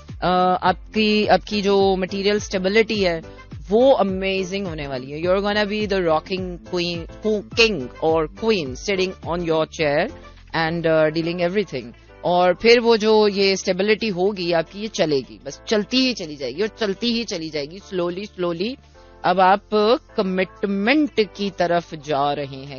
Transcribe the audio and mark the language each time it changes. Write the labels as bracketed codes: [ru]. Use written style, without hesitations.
[ur] آپ کی جو material stability ہے وہ amazing ہونے والی ہے. [en] You're gonna be the rocking king or queen sitting on your chair and dealing everything. [ur] اور پھر وہ جو یہ اسٹیبلٹی ہوگی آپ کی, یہ چلے گی, بس چلتی ہی چلی جائے گی اور چلتی ہی چلی جائے گی, سلولی اب آپ کمٹمنٹ کی طرف جا رہے ہیں.